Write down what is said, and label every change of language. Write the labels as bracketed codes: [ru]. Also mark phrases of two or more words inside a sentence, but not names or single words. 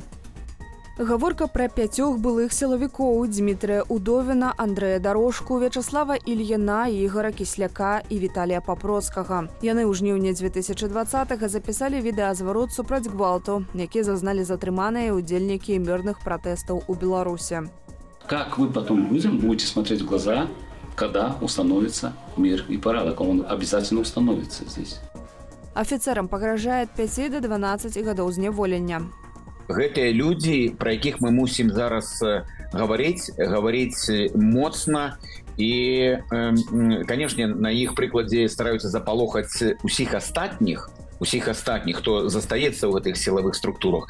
[be] Гаворка пра 5 былых сілавікоў – Дмітрыя Удовіна, Андрэя Дарожку, Вячаслава Ільіна, Ігора Кісляка і Віталія Папроцкага. Яны ў жніўні 2020-го запісалі відэазварот супраць гвалту, які зазналі затрыманыя удзельнікі мірных пратэстаў у Беларуси. [ru] Как вы потом людям будете смотреть в глаза, когда установится мир и порядок? Он обязательно установится здесь. [be] Афіцэрам пагражае 5 до 12 гадоў зняволення. Гэтыя людзі, пра якіх мы мусім зараз гаварыць моцна і, канешне, на іх прыкладзе стараюцца запалохаць усіх астатніх, хто застаецца ў гэтых сілавых структурах.